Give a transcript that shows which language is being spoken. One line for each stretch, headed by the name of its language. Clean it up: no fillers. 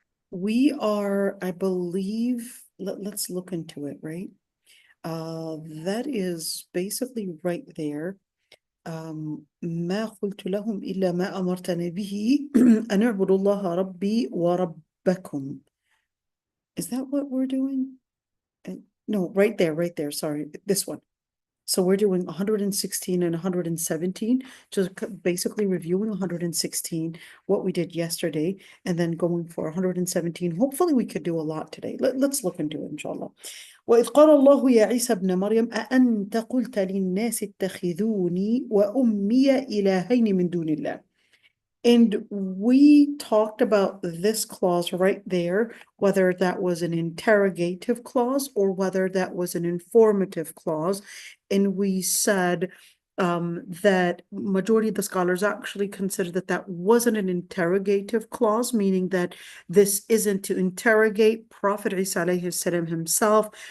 English: We are, I believe, let's look into it, right? That is basically right there.
Arabic: ما قلت لهم إلا ما أمرتني به أن اعبدوا الله ربي وربكم.
English: Is that what we're doing? No, right there. Sorry, this one. So we're doing 116 and 117, just basically reviewing 116, what we did yesterday, and then going for 117. Hopefully we could do a lot today. Let's look into it, inshallah.
Arabic: وإذ قال الله يا عيسى ابن مريم أأنت قلت للناس اتخذوني وأمي إلهين من دون الله.
English: And we talked about this clause right there, whether that was an interrogative clause or whether that was an informative clause. And we said that majority of the scholars actually consider that that wasn't an interrogative clause, meaning that this isn't to interrogate Prophet Isa alayhi salam himself,